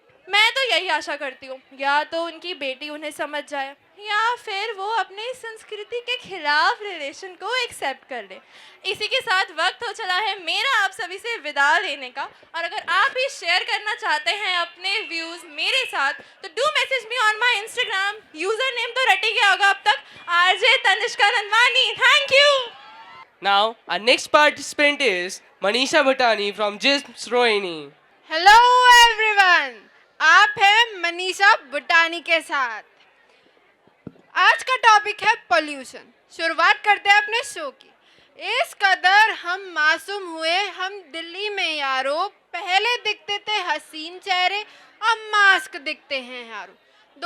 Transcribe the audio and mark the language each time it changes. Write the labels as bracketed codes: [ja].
[hi] मैं तो यही आशा करती हूँ या तो उनकी बेटी उन्हें समझ जाए या फिर वो अपने संस्कृति के खिलाफ रिलेशन को एक्सेप्ट कर ले। इसी के साथ वक्त हो चला है मेरा आप सभी से विदा लेने का, और अगर आप भी शेयर करना चाहते हैं अपने व्यूज़ मेरे साथ तो [en] Do message me on my Instagram. [hi] User name तो रटी गया होगा अब तक, RJ Tanishka Nandwani. [en] Thank you. Now, our next participant is Manisha Bhatani from JISMS Rohini. Hello everyone, [hi] आप हैं मनीषा बुटानी के साथ। आज का टॉपिक है पोल्यूशन। शुरुआत करते हैं अपने शो की। इस कदर हम मासूम हुए, हम दिल्ली में यारो, पहले दिखते थे हसीन चेहरे, अब मास्क दिखते हैं यारो।